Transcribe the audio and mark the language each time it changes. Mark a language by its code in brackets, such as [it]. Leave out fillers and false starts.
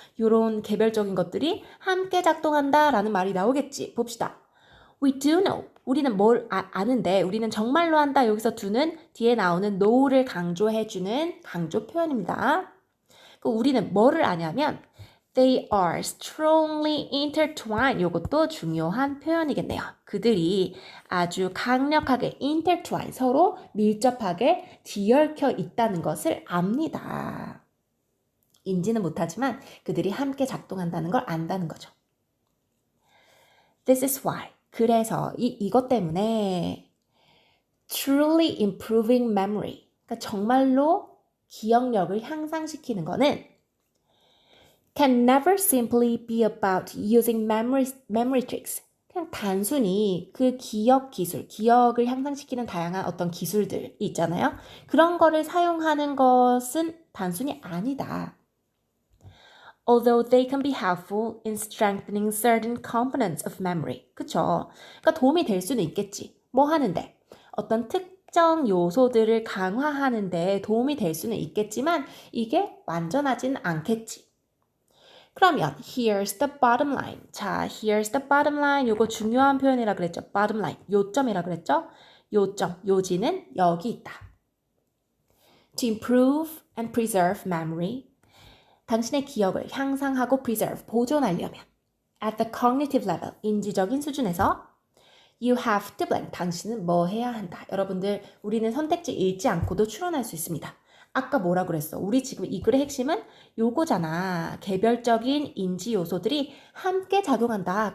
[ko] 요런 개별적인 것들이 함께 작동한다라는 말이 나오겠지. 봅시다. [en] We do know. [ko] 우리는 뭘 아는데 우리는 정말로 한다. 여기서 do는 뒤에 나오는 know를 강조해주는 강조 표현입니다. 우리는 뭐를 아냐면 [en] They are strongly intertwined. [ko] 이것도 중요한 표현이겠네요. 그들이 아주 강력하게 intertwine, 서로 밀접하게 뒤얽혀 있다는 것을 압니다. 인지는 못하지만 그들이 함께 작동한다는 걸 안다는 거죠. [en] This is why. [ko] 그래서 이것 때문에 [en] truly improving memory, [ko] 그러니까 정말로 기억력을 향상시키는 거는 [en] can never simply be about using memory tricks. [ko] 그냥 단순히 그 기억 기술, 기억을 향상시키는 다양한 어떤 기술들 있잖아요. 그런 거를 사용하는 것은 단순히 아니다. [en] Although they can be helpful in strengthening certain components of memory. [ko] 그쵸? 그러니까 도움이 될 수는 있겠지. 뭐 하는데? 어떤 특정 요소들을 강화하는데 도움이 될 수는 있겠지만 이게 완전하진 않겠지. 그러면 [en] here's the bottom line. 자, here's the bottom line. [ko] 요거 중요한 표현이라 그랬죠. bottom line. 요점이라 그랬죠. 요점, 요지는 여기 있다. [en] To improve and preserve memory. [ko] 당신의 기억을 향상하고 preserve, 보존하려면 [en] at the cognitive level, [ko] 인지적인 수준에서 [en] you have to blank, [ko] 당신은 뭐 해야 한다. 여러분들, 우리는 선택지 읽지 않고도 추론할 수 있습니다. 아까 뭐라 그랬어? 우리 지금 이 글의 핵심은 요거잖아. 개별적인 인지 요소들이 함께 작용한다.